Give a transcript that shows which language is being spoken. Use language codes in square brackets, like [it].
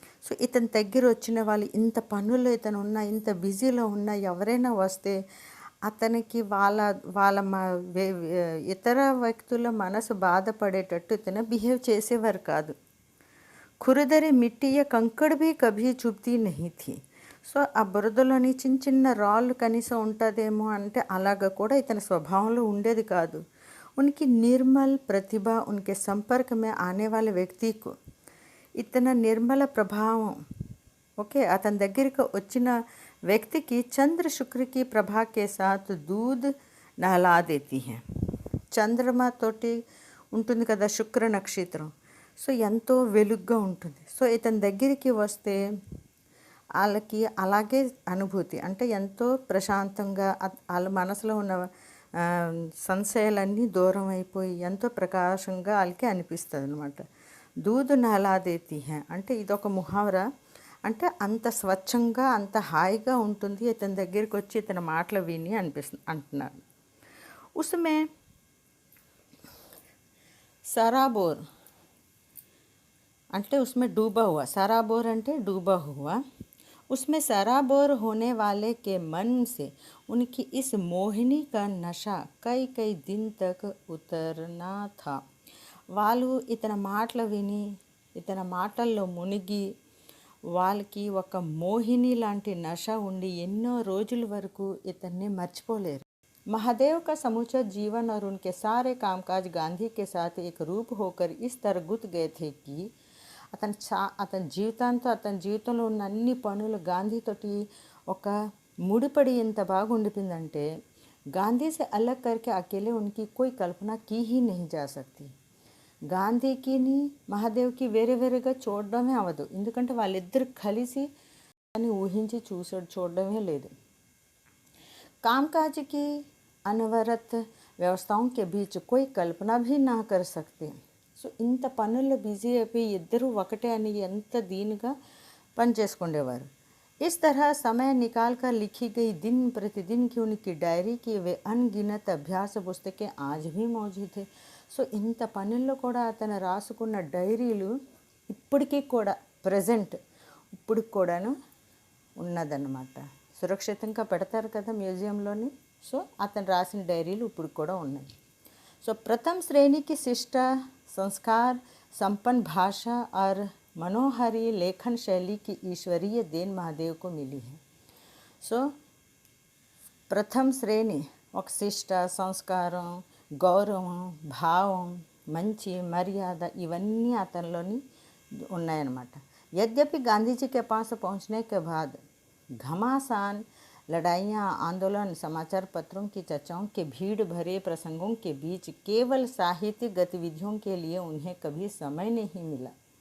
[te] So ఇతని దగ్గర వచ్చిన వాళ్ళు ఇంత పనుల్లో ఇతను ఉన్న, ఇంత బిజీలో ఉన్న ఎవరైనా వస్తే అతనికి వాళ్ళ ఇతర వ్యక్తుల మనసు బాధపడేటట్టు ఇతను బిహేవ్ చేసేవారు కాదు. [hi] ఖురదరి మిట్టియ కంకడ్ భీ కభీ చూప్తీ నహీ థీ. [te] సో ఆ బురదలోని చిన్న రాళ్ళు కనీసం ఉంటుందేమో అంటే అలాగ కూడా ఇతని స్వభావంలో ఉండేది కాదు. [hi] उनकी निर्मल प्रतिभा उनके संपर्क में आने वाले व्यक्ति को इतना निर्मल [te] ప్రభావం, ఓకే, అతని దగ్గరికి వచ్చిన వ్యక్తికి చంద్ర శుక్ర [hi] की प्रभा के साथ दूध नहला देती हैं. [te] చంద్రమ తోటి ఉంటుంది కదా శుక్ర నక్షత్రం. సో ఎంతో వెలుగ్గా ఉంటుంది. సో ఇతని దగ్గరికి వస్తే వాళ్ళకి అలాగే అనుభూతి, అంటే ఎంతో ప్రశాంతంగా వాళ్ళ మనసులో ఉన్న సంశయాలన్నీ దూరం అయిపోయి ఎంతో ప్రకాశంగా వాళ్ళకి అనిపిస్తుంది అనమాట. [hi] దూద్ నహలాదేతి హే [te] అంటే ఇదొక ముహావరా, అంటే అంత స్వచ్ఛంగా అంత హాయిగా ఉంటుంది ఇతని దగ్గరికి వచ్చి ఇతని మాటలు విని అంటున్నారు. [hi] ఉస్మే సరాబోర్ అంటే ఉస్మే డూబా హువా, సరాబోర్ అంటే డూబా హువా. उसमें सराबोर होने वाले के मन से उनकी इस मोहिनी का नशा कई कई दिन तक उतरना था. [te] వాళ్ళు ఇతని మాటలు విని ఇతని మాటల్లో మునిగి వాళ్ళకి ఒక మోహిని లాంటి నశ ఉండి ఎన్నో రోజుల వరకు ఇతన్ని మర్చిపోలేరు. [hi] महादेव का समूचा जीवन और उनके सारे कामकाज गांधी के साथ एक रूप होकर इस तरह गुथ गए थे कि [te] అతని జీవితంలో ఉన్న అన్ని పనులు గాంధీతోటి ఒక ముడిపడి ఎంత బాగా ఉండిపోయిందంటే [hi] गांधी से अलग करके अकेले उनकी कोई कल्पना की ही नहीं जा सकती. [te] గాంధీకిని మహాదేవ్కి వేరేగా చూడడమే అవ్వదు, ఎందుకంటే వాళ్ళిద్దరు కలిసి అని ఊహించి చూడడమే లేదు. [hi] कामकाज की अनवरत వ్యవస్థాओं के बीच कोई कल्पना भी ना कर सकते. [te] సో ఇంత పనుల్లో బిజీ అయిపోయి ఇద్దరు ఒకటే అని ఎంత దీనిగా పని చేసుకునేవారు. [hi] इस तरह समय निकाल कर लिखी गई दिन प्रतिदिन की उनकी डायरी की वे अनगिनत अभ्यास पुस्तकें आज भी मौजूद है. [te] సో ఇంత పనుల్లో కూడా అతను రాసుకున్న డైరీలు ఇప్పటికీ కూడా ప్రజెంట్ ఇప్పుడు కూడాను ఉన్నదన్నమాట. సురక్షితంగా పెడతారు కదా మ్యూజియంలోని. సో అతను రాసిన డైరీలు ఇప్పుడు కూడా ఉన్నాయి. [hi] సో प्रथम श्रेणी की शिष्ट संस्कार संपन्न भाषा और मनोहारी लेखन शैली की ईश्वरीय देन महादेव को मिली है. [te] సో ప్రథమ శ్రేణి ఒక శిష్ట సంస్కారం, గౌరవం, భావం, మంచి మర్యాద ఇవన్నీ అతనిలోని ఉన్నాయన్నమాట. [hi] यद्यपि गांधी जी के पास पहुंचने के बाद घमासान लड़ाइयाँ, आंदोलन, समाचार पत्रों की चर्चाओं के भीड़ भरे प्रसंगों के बीच केवल साहित्यिक गतिविधियों के लिए उन्हें कभी समय नहीं मिला.